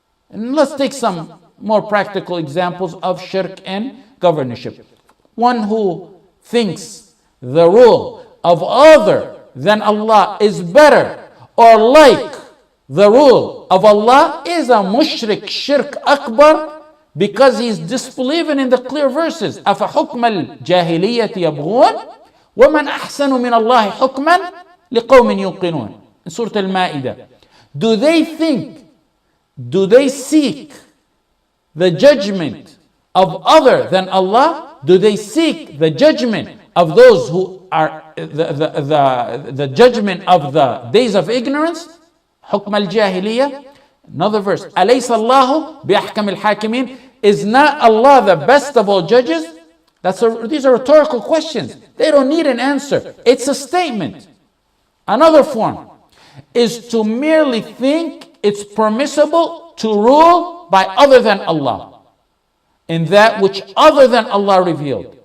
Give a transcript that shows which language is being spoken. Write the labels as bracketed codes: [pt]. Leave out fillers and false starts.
[en] And let's take some more practical examples of shirk and governorship. One who thinks the rule of other than Allah is better or like the rule of Allah is a mushrik, shirk akbar, because he's disbelieving in the clear verses. [ar] أَفَحُكْمَ الْجَاهِلِيَّةِ يَبْغُونَ وَمَنْ أَحْسَنُ مِنَ اللَّهِ حُكْمًا لِقَوْمٍ يُوقِنُونَ [en] in Surah Al-Ma'idah. Do they seek the judgment of other than Allah? Do they seek the judgment of those who are the judgment of the days of ignorance? [ar] حكم الجاهلية. [en] Another verse, [ar] أليس الله بأحكم الحاكمين? [en] Is not Allah the best of all judges? These are rhetorical questions. They don't need an answer. It's a statement. Another form is to merely think it's permissible to rule by other than Allah in that which other than Allah revealed.